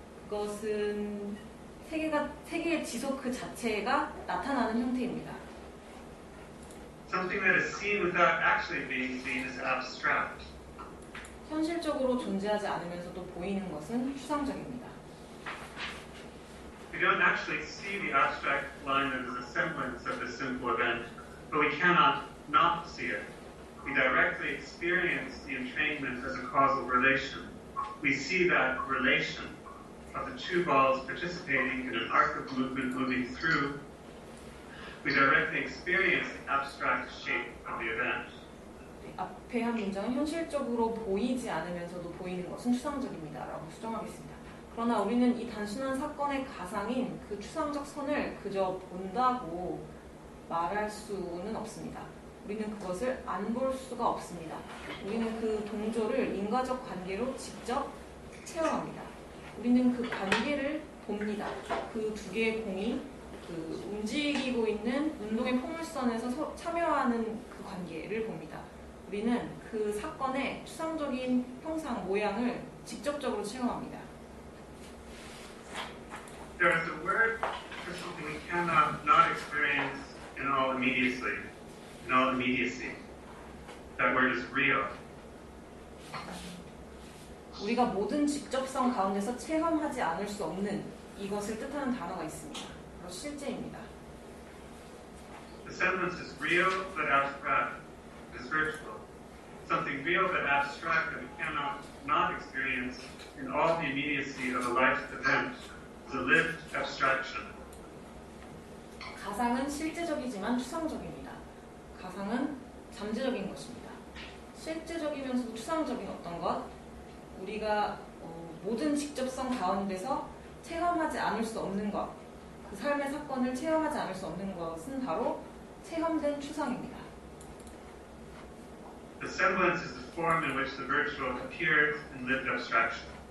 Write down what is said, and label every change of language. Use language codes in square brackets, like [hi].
[ko] 그것은 세계의 지속 그 자체가 나타나는 형태입니다. [en] Something that is seen without actually being seen is abstract. [ko] 현실적으로 존재하지 않으면서도 보이는 것은 추상적입니다. [en] We don't actually see the abstract line as a semblance of the simple event, but we cannot not see it. We directly experience the entrainment as a causal relation. We see that relation of the two balls participating in an arc of movement moving through. We directly experience the abstract shape of the event. [ko] 앞에 한 문장은 현실적으로 보이지 않으면서도 보이는 것은 추상적입니다. 라고 수정하겠습니다. 그러나 우리는 이 단순한 사건의 가상인 그 추상적 선을 그저 본다고 말할 수는 없습니다. 우리는 그것을 안 볼 수가 없습니다. 우리는 그 동조를 인과적 관계로 직접 체험합니다. 우리는 그 관계를 봅니다. 그 두 개의 공이 그 움직이고 있는 운동의 포물선에서 참여하는 그 관계를 봅니다. 우리는 그 사건의 추상적인 형상, 모양을 직접적으로 체험합니다. [en] There is a word for something we cannot not experience in all immediacy. In all immediacy. That word is real. [ko] 우리가 모든 직접성 가운데서 체험하지 않을 수 없는 이것을 뜻하는 단어가 있습니다. 바로 실제입니다. [en] The semblance is real but abstract. It's virtual. Something real but abstract that we cannot not experience in all the immediacy of a life event is a lived abstraction. [ko] 가상은 실제적이지만 추상적입니다. 가상은 잠재적인 것입니다. 실제적이면서도 추상적인 어떤 것, 우리가 모든 직접성 가운데서 체험하지 않을 수 없는 것, 그 삶의 사건을 체험하지 않을 수 없는 것은 바로 체험된 추상입니다. [en] The semblance is the form in which the virtual appears in lived abstraction.